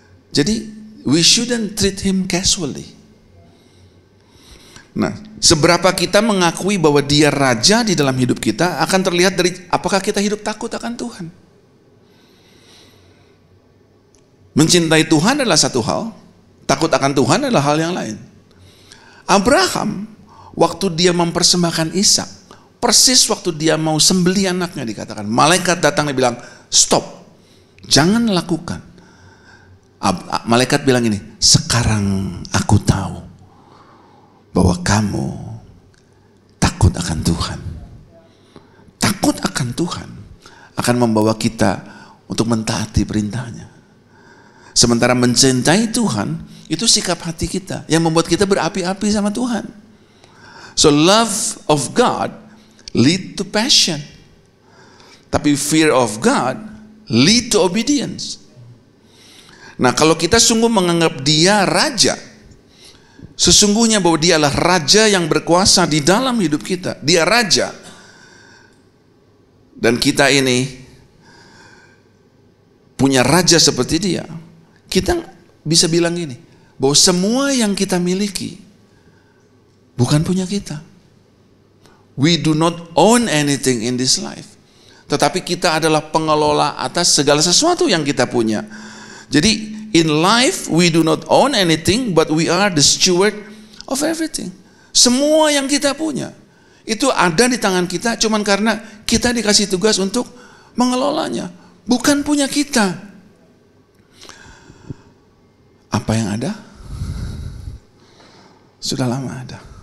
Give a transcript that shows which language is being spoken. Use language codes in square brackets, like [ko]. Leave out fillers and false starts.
[id] Jadi [en] we shouldn't treat him casually. [id] Nah, seberapa kita mengakui bahwa dia raja di dalam hidup kita akan terlihat dari apakah kita hidup takut akan Tuhan. Mencintai Tuhan adalah satu hal, takut akan Tuhan adalah hal yang lain. Abraham, waktu dia mempersembahkan Ishak, persis waktu dia mau sembelih anaknya, dikatakan malaikat datang dan bilang, stop, jangan lakukan. Malaikat bilang ini, sekarang aku tahu bahwa kamu takut akan Tuhan. Takut akan Tuhan akan membawa kita untuk mentaati perintahnya. Sementara mencintai Tuhan, itu sikap hati kita yang membuat kita berapi-api sama Tuhan. [en] So love of God lead to passion. [id] Tapi [en] fear of God lead to obedience. [id] Nah, kalau kita sungguh menganggap dia raja, sesungguhnya bahwa dia adalah raja yang berkuasa di dalam hidup kita. Dia raja. Dan kita ini punya raja seperti dia. Kita bisa bilang gini, bahwa semua yang kita miliki bukan punya kita. [en] We do not own anything in this life. [id] Tetapi kita adalah pengelola atas segala sesuatu yang kita punya. Jadi [en] in life we do not own anything, but we are the steward of everything. [id] Semua yang kita punya itu ada di tangan kita, cuman karena kita dikasih tugas untuk mengelolanya. Bukan punya kita. Apa yang ada sudah lama ada.